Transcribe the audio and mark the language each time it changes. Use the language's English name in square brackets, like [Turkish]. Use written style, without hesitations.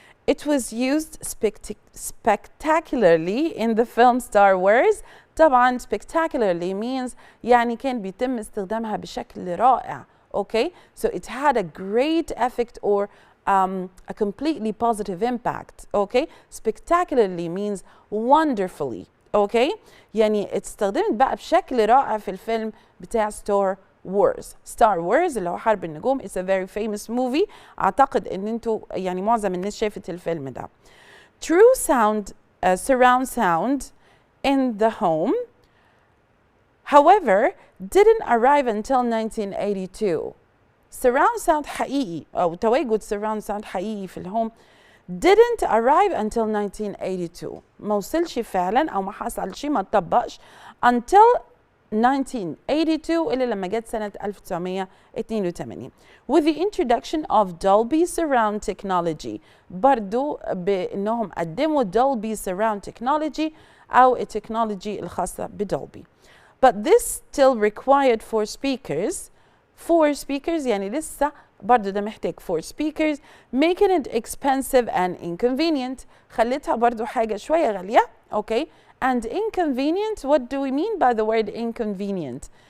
[English] It was used spectacularly in the film Star Wars. [Arabic] طبعا [English] spectacularly means [Arabic] يعني كان بيتم استخدامها بشكل رائع. [English] Okay, so it had a great effect or a completely positive impact. Okay, spectacularly means wonderfully. [Arabic] Okay, يعني استخدمت بقى بشكل رائع في الفيلم بتاع Star Wars. [English] Star Wars [Arabic] اللي هو حرب النجوم [English] is a very famous movie. [Arabic] أعتقد إن أنتوا يعني معظم الناس شافت الفيلم ده. [English] True sound, surround sound in the home, however, didn't arrive until 1982. Surround sound [Arabic] حقيقي أو تواجد [English] surround sound [Arabic] حقيقي في الهوم [English] didn't arrive until 1982. [Arabic] ما وصلش فعلا أو ما حصلش ما اتطبقش [English] until 1982 [Arabic] إلا لما جت سنة 1982 [English] with the introduction of Dolby Surround Technology. [Arabic] برضو بأنهم قدموا Dolby Surround Technology أو التكنولوجي الخاصة بدولبي. [English] But this still required 4 speakers. 4 speakers [Arabic] يعني لسه برضو ده محتاج [English] 4 speakers making it expensive and inconvenient. [Arabic] خلتها برضو حاجة شوية غالية. [English] Okay. And inconvenient, what do we mean by the word inconvenient?